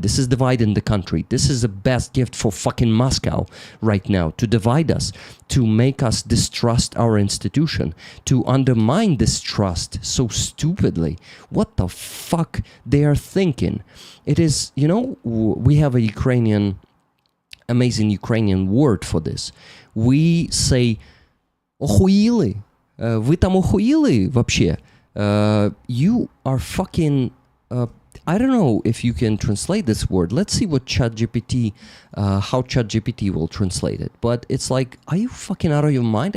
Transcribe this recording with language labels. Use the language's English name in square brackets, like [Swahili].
[English] This is dividing the country. This is the best gift for fucking Moscow right now, to divide us, to make us distrust our institution, to undermine this trust so stupidly. What the fuck they are thinking? It is, you know, we have a amazing Ukrainian word for this. We say, [Russian] охуели, вы там охуели вообще. [English] You are fucking, I don't know if you can translate this word. Let's see what ChatGPT, how ChatGPT will translate it. But it's like, are you fucking out of your mind?